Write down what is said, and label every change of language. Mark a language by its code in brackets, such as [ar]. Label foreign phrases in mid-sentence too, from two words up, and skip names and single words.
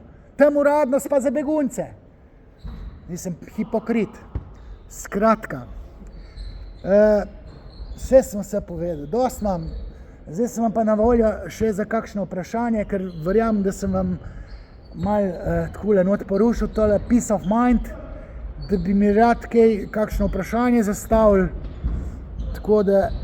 [sl] Tam uradno spa za begunce. Nisem hipokrit. Skratka, Vse sem se povedal, dosti imam. Zdaj sem vam pa na voljo še za kakšno vprašanje, ker verjamem, da sem vam malo takole not porušil tole [en] peace of mind, [sl] da bi mi rad kakšno vprašanje zastavili. Tako da